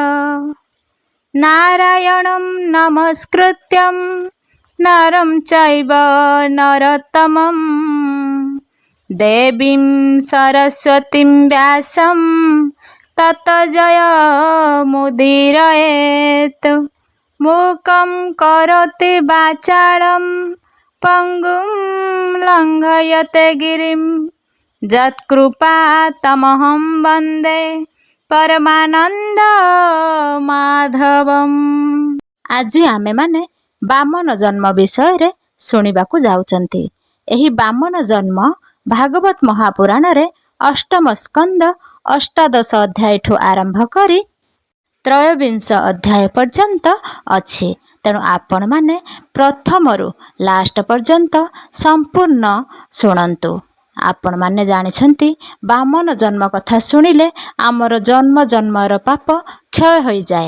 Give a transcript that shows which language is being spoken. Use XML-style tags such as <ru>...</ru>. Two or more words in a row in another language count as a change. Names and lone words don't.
<sa>नारायणं नमस्कृत्यं नरं चैव नरोत्तमं देवीं सरस्वतीं व्यासं ततो जयमुदीरयेत्। मूकं करोति वाचालं पंगुं लंघयते गिरिं यत्कृपातमहं वन्दे परमानंद माधवम।</sa> <or>ଆଜି ଆମେ ମାନେ ବାମନ ଜନ୍ମ ବିଷୟ ଶୁଣିବାକୁ ଯାଉଛନ୍ତି। ଏହି ବାମନ ଜନ୍ମ ଭାଗବତ ମହାପୁରାଣ ରେ ଅଷ୍ଟମ ସ୍କନ୍ଦ ଅଷ୍ଟାଦଶ ଅଧ୍ୟାୟ ଠୁ ଆରମ୍ଭ କରି ତ୍ରୟୋବିଂଶ ଅଧ୍ୟାୟ ପର୍ଯ୍ୟନ୍ତ ଅଛି। ତେଣୁ ଆପଣ ମାନେ ପ୍ରଥମରୁ ଲାଷ୍ଟ ପର୍ଯ୍ୟନ୍ତ ସମ୍ପୂର୍ଣ୍ଣ ଶୁଣନ୍ତୁ। ଆପଣ ମାନେ ଜାଣିଛନ୍ତି ବାମନ ଜନ୍ମ କଥା ଶୁଣିଲେ ଆମର ଜନ୍ମ ଜନ୍ମର ପାପ କ୍ଷୟ ହୋ ଯାଏ।</or>